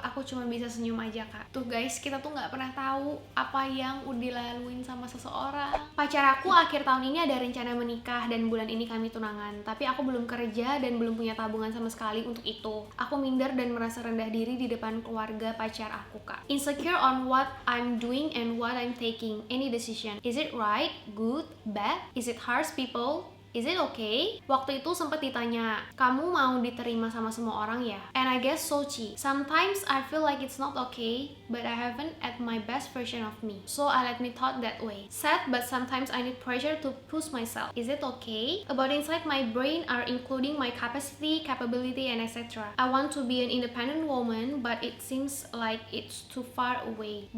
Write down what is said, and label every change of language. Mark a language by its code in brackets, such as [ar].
[id] Aku cuma bisa senyum aja kak. Tuh guys, kita tuh nggak pernah tahu apa yang udah dilaluin sama seseorang. Pacar aku akhir tahun ini ada rencana menikah dan bulan ini kami tunangan, tapi aku belum kerja dan belum punya tabungan sama sekali untuk itu. Aku minder dan merasa rendah diri di depan keluarga pacar aku kak. [en] Insecure on what I'm doing and what I'm taking, any decision. Is it right, good, bad? Is it harsh people? Is it okay? [id] Waktu itu sempat ditanya, kamu mau diterima sama semua orang ya? [en] And I guess so Ci. Sometimes I feel like it's not okay, but I haven't at my best version of me. So I let me thought that way. Sad, but sometimes I need pressure to push myself. Is it okay? About inside my brain are including my capacity, capability, and etc. I want to be an independent woman, but it seems like it's too far away.